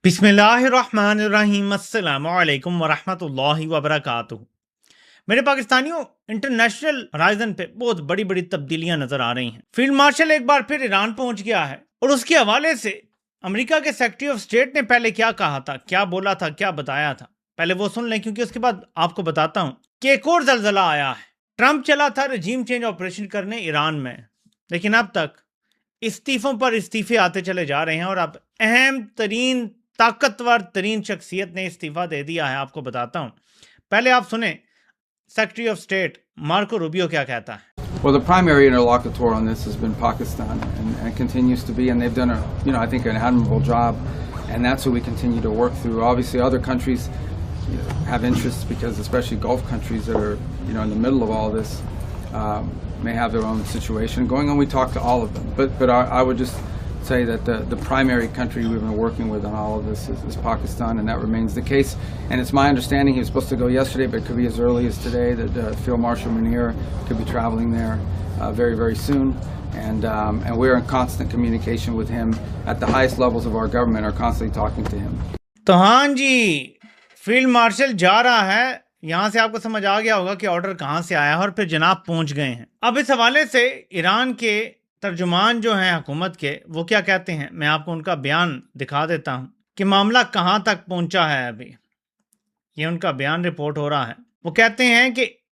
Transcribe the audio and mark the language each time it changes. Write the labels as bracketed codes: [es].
[ur] بسم اللہ الرحمن الرحیم السلام علیکم ورحمۃ اللہ وبرکاتہ۔ میرے پاکستانیوں، انٹرنیشنل ہرائزن پہ بہت بڑی بڑی تبدیلیاں نظر آ رہی ہیں۔ فیلڈ مارشل ایک بار پھر ایران پہنچ گیا ہے اور اس کے حوالے سے امریکہ کے سیکرٹری آف اسٹیٹ نے پہلے کیا کہا تھا، کیا بولا تھا، کیا بتایا تھا، پہلے وہ سن لیں، کیونکہ اس کے بعد آپ کو بتاتا ہوں کہ ایک اور زلزلہ آیا ہے۔ ٹرمپ چلا تھا رجیم چینج آپریشن کرنے ایران میں، لیکن اب تک استعفوں پر استعفے آتے چلے جا رہے ہیں اور اب اہم ترین طاقتور ترین شخصیت نے استعفیٰ دے دیا ہے۔ آپ کو بتاتا ہوں، پہلے آپ سنیں secretary of state Marco Rubio کیا کہتا ہے۔ [en] Well, the primary interlocutor on this has been Pakistan and continues to be, and they've done I think an admirable job, and that's who we continue to work through. Obviously, other countries have interests because especially Gulf countries that are in the middle of all this may have their own situation going on. We talk to all of them, but I would just say that the primary country we've been working with on all of this is Pakistan, and that remains the case. And it's my understanding he was supposed to go yesterday, but it could be as early as today, that Field Marshal Munir could be traveling there very, very soon. And we're in constant communication with him at the highest levels of our government, are constantly talking to him. [ur] تو ہاں جی، field marshal جا رہا ہے، یہاں سے آپ کو سمجھ آ گیا ہوگا کہ آرڈر کہاں سے آیا ہے، اور پھر جناب پہنچ گئے ہیں۔ اب اس حوالے سے ایران کے ترجمان جو ہیں حکومت کے، وہ کیا کہتے ہیں، میں آپ کو ان کا بیان دکھا دیتا ہوں کہ معاملہ کہاں تک پہنچا ہے۔ ابھی یہ ان کا بیان رپورٹ ہو رہا ہے۔ وہ کہتے ہیں کہ